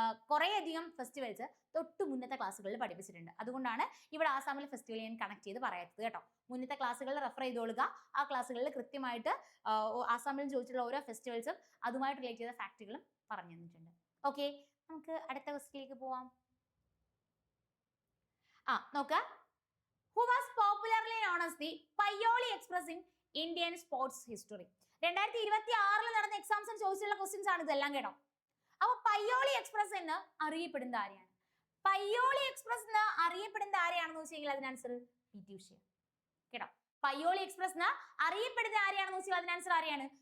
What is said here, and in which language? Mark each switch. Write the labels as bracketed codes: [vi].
[ml] കുറേയധികം ഫെസ്റ്റിവൽസ് തൊട്ട് മുന്നത്തെ ക്ലാസ്സുകളിൽ പഠിപ്പിച്ചിട്ടുണ്ട്. അതുകൊണ്ടാണ് ഇവിടെ ആസാമിലെ ഫെസ്റ്റിവൽ ഞാൻ കണക്ട് ചെയ്ത് പറയാത്തത് കേട്ടോ. മുന്നത്തെ ക്ലാസ്സുകളിൽ റെഫർ ചെയ്തോളുക. ആ ക്ലാസ്സുകളിൽ കൃത്യമായിട്ട് ആസാമിൽ ചോദിച്ചിട്ടുള്ള ഓരോ ഫെസ്റ്റിവൽസും അതുമായിട്ട് റിലേറ്റ് ചെയ്ത ഫാക്റ്റുകളും പറഞ്ഞു തന്നിട്ടുണ്ട്. ഓക്കെ, നമുക്ക് അടുത്ത ക്വസ്റ്റിലേക്ക് പോവാം. [en] നോക്ക, who was popularly known as the Paioli Express in Indian sports history. [ml] 2026 നടന്ന എക്സാംസിന് ചോദിച്ചിട്ടുള്ള ക്വസ്റ്റ്യൻസ് ആണ് ഇതെല്ലാം കേട്ടോ. അപ്പൊ പയ്യോളി എക്സ്പ്രസ് എന്ന് അറിയപ്പെടുന്ന ആരെയാണ്? പയ്യോളി എക്സ്പ്രസ് എന്ന് അറിയപ്പെടുന്ന ആരെയാണെന്ന് വെച്ചാൽ അതിന് ആൻസർ പി ടി ഉഷ കേട്ടോ. പയ്യോളി എക്സ്പ്രസ് എന്ന് അറിയപ്പെടുന്ന ആരെയാണെന്ന് വെച്ചാൽ അതിന് ആൻസർ ആരെയാണ്?